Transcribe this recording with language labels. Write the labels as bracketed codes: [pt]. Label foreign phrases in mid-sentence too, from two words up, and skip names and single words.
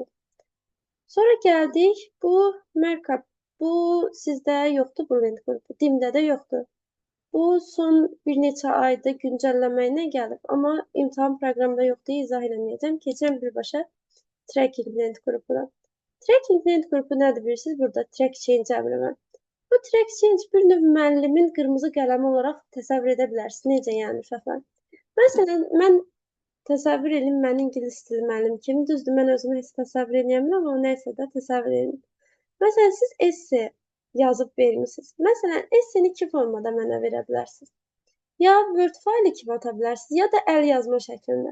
[az] Sonra gəldik bu markup. Bu sizdə yoxdur bu lent qrupu. Dimdə də yoxdur. Bu son bir neçə ayda güncəlləməyinə gəlib. Amma imtahan proqramında yoxdur, izah eləməyəcəm. Keçirəm birbaşa tracking lent qrupuna. Tracking lent qrupu nədir bilirsiniz? Burada [en] track change [az] əmri var. Bu [en] track change [az] bir növ müəllimin qırmızı qələmi olaraq təsəvvür edə bilərsiniz. Necə yəni uşaqlar? Məsələn, mən təsəvvür edin mən ingilis dili müəllimi kimi. Düzdür, mən özümü heç təsəvvür edə bilmirəm, amma nəysə də təsəvvür edin. Məsələn, siz esse yazıb vermisiniz. Məsələn, esseni iki formada mənə verə bilərsiniz. Ya Word faylı kimi ata bilərsiniz, ya da əl yazma şəklində.